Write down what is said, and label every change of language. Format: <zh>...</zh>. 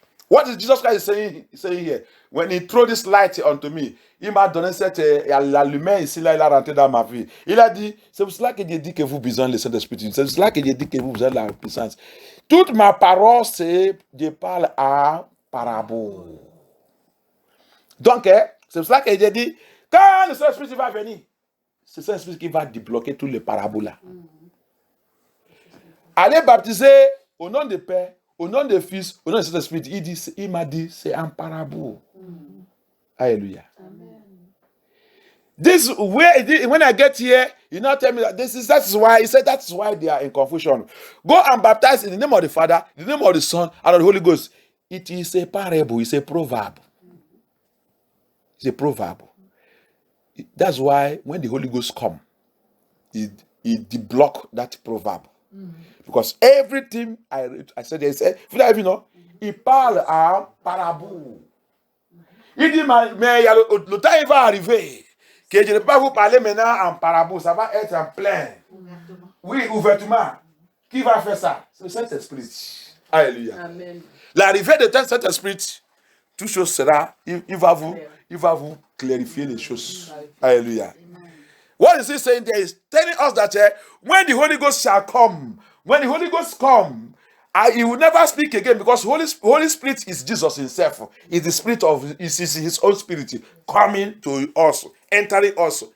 <en>What is Jesus Christ saying here? When he threw this light onto me,</en> <fr>il m'a donné la lumière ici, là, il a rentré dans ma vie. Il a dit, c'est pour cela que j'ai dit que vous besoin le Saint-Esprit. C'est pour cela que j'ai dit que vous besoin de la puissance. Toute ma parole, je parle en parable. Donc, c'est pour cela que j'ai dit, quand le Saint-Esprit va venir, c'est le Saint-Esprit qui va débloquer tous les paraboles là. Allez baptiser au nom du Père, au nom du Fils, au nom du Saint-Esprit. Il m'a dit, c'est un parabole. Alléluia.</fr> <en>This when I get here, you now tell me that that's why he said that's why they are in confusion. Go and baptize in the name of the Father, in the name of the Son, and of the Holy Ghost. It is a parable, it's a proverb. It's a proverb. That's why when the Holy Ghost come, it deblock that proverb. Because everything I said, you know,</en> <fr>il parle en parabole. Il dit, mais le temps il va arriver que je ne peux pas vous parler maintenant en parabole, ça va être en plein. Oui, ouvertement. Qui va faire ça? C'est le Saint-Esprit. Alléluia. Amen. L'arrivée de Saint-Esprit, toute chose sera, il va vous clarifier les choses. Alléluia.</fr> <en>What is he saying there is telling us that when the Holy Ghost shall come, when the Holy Ghost come, he will never speak again because Holy Spirit is Jesus himself. Is the spirit is his own spirit coming to us, entering us.</en>